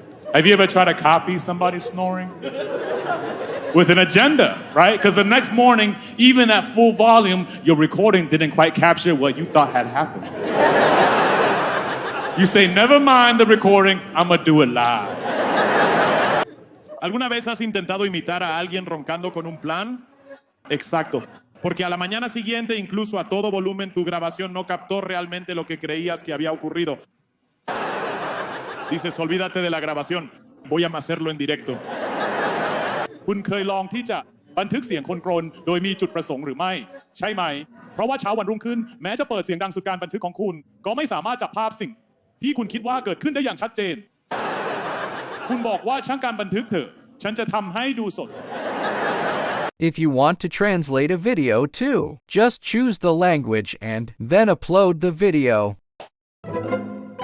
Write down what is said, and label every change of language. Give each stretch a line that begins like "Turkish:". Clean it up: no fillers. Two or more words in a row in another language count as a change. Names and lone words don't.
English: Have you ever tried to copy somebody snoring? With an agenda, right? Because the next morning, even at full volume, your recording didn't quite capture what you thought had happened. You say, never mind the recording, I'm gonna do it live.
Spanish: ¿Alguna vez has intentado imitar a alguien roncando con un plan? Exacto. Porque a la mañana siguiente, incluso a todo volumen, tu grabación no captó realmente lo que creías que había ocurrido. Dices, olvídate de la grabación. Voy a hacerlo en directo.
Thai: คุณเคยลองที่จะบันทึกเสียงคนกรนโดยมีจุดประสงค์หรือไม่ใช่ไหมเพราะว่าเช้าวันรุ่งขึ้นแม้จะเปิดเสียงดังสุดการบันทึกของคุณก็ไม่สามารถจับภาพสิ่งที่คุณคิดว่าเกิดขึ้นได้อย่างชัดเจนคุณบอกว่าช่างการบันทึกเถอะฉันจะทำให้ดูสด
English: If you want to translate a video too, just choose the language and then upload the video.